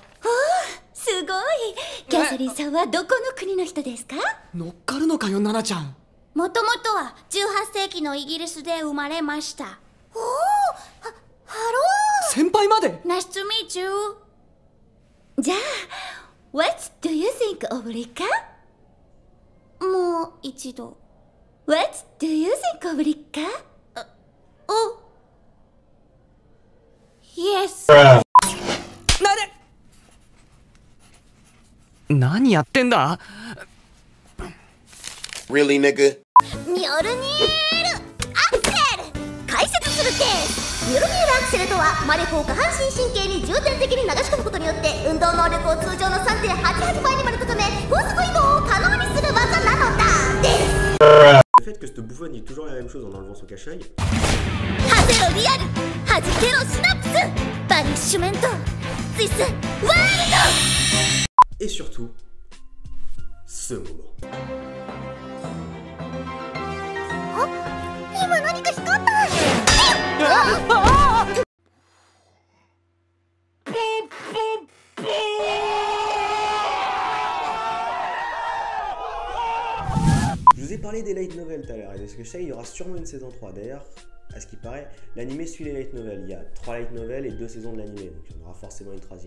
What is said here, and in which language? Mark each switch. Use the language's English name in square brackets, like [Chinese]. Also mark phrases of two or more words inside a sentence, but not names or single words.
[Japanese] すごい。キャサリンさんはどこの国の人ですか？乗っかるのかよナナちゃん。もともとは18世紀のイギリスで生まれました。ハロー。先輩まで。 [English] nice to meets. じゃあ What do you think of Rika？ [Japanese] もう一度。 [English] What do you think of Rika？ Yes。 [Japanese] 何やってんだ？ [English] Really, nigga？ [Japanese] ミョルニールアクセル解説するです。ミョルニールアクセルとは魔力を下半身神経に重点的に流し込むことによって運動能力を通常の 3.88 倍にまで高め高速移動を可能にする技なのだです。 [French] Le fait que cette bouffonne dit toujours la même chose en enlevant son cache-œil. [Japanese] ハゼロリアルハジテロシナプスバニッシュメントツイスワールド。 [French] Et surtout, ce moment. [Japanese] 今何か光った。 [French] Je vous ai parlé des [English] light novels [French] tout à l'heure, et de ce que je sais, il y aura sûrement une saison 3. D'ailleurs, à ce qui paraît, l'anime suit les [English] light novels. [French] Il y a 3 [English] light novels [French] et 2 saisons de l'anime, donc il y en aura forcément une 3e.